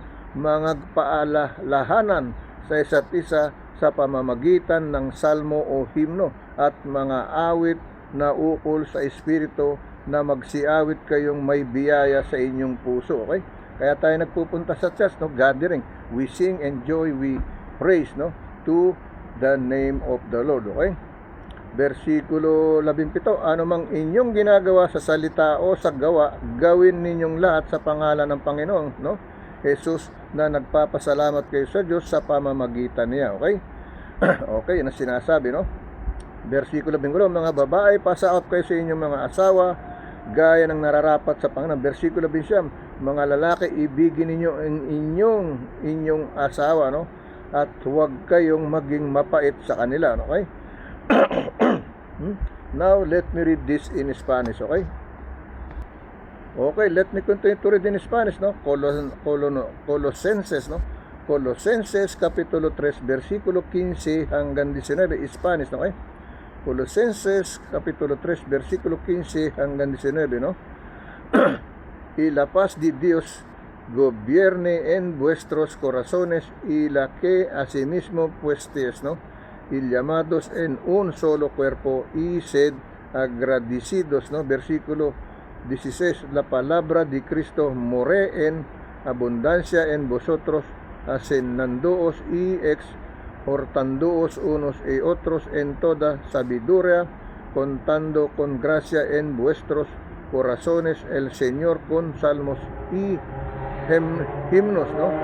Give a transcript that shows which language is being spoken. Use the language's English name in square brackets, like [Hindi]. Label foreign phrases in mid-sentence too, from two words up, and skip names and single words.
[Filipino] Mangagpaalalahanan sa isa't isa sa pamamagitan ng salmo o himno at mga awit na ukol sa Espiritu, na magsiawit kayong may biyaya sa inyong puso, okay? Kaya tayo nagpupunta sa church, no? Gathering. [English] We sing and joy, we praise, no? To the name of the Lord, okay? [Filipino] Versikulo 17, anumang inyong ginagawa sa salita o sa gawa, gawin ninyong lahat sa pangalan ng Panginoon, no? Jesus, na nagpapasalamat kayo sa Diyos sa pamamagitan niya, okay? Okay, yan ang sinasabi, no? Versikulo 20, mga babae, pasaot kayo sa inyong mga asawa, gaya ng nararapat sa Panginoon. Versikulo 20, mga lalaki, ibigin ninyo ang inyong asawa, no? At huwag kayong maging mapait sa kanila, okay? [English] Now, let me read this in Spanish, okay? Okay, let me continue to read in Spanish, no? Colosenses, no? Colosenses, [Filipino] kapitulo 3, versikulo 15 hanggang 19, Spanish, okay? Colosenses, kapitulo 3, versikulo 15 hanggang 19, no? [Spanish] Y la paz de Dios gobierne en vuestros corazones, y la que asimismo puestes, no? Y llamados en un solo cuerpo, y sed agradecidos, no? Versículo 16, la palabra de Cristo more en abundancia en vosotros, hacenándoos y exhortándoos unos y otros en toda sabiduría, contando con gracia en vuestros corazones el Señor con salmos y hymnos, no?